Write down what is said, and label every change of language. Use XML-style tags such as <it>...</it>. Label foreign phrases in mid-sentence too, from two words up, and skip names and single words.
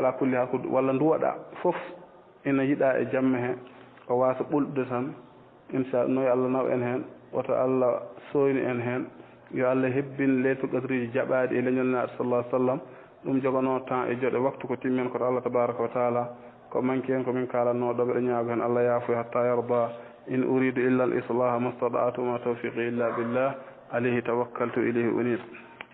<ff>ala kulli hal walla duwaɗa fof ina yiiɗa e jamma he ko wasa ɓolɗude tan inchallah no Allah naw en hen woto Allah soyni en hen yo Allah hebbin leylatul qadriji jaɓaɗi e leñol naɗo</ff> <ar>صلى الله عليه وسلم</ar> <ff>ɗum jogono temps e jooɗe waktu ko timmen koto Allah</ff> <ar>تبارك وتعالى</ar> <ff>ko manki hen komin kalannoɗo ɓeɗo ñaago hen Allah yaafuy</ff> <ar>حتى يرضى إن أريد إلا الإصلاح ما استطعت ما توفيقي إلا بالله عليه توكلت إليه أنيب</ar>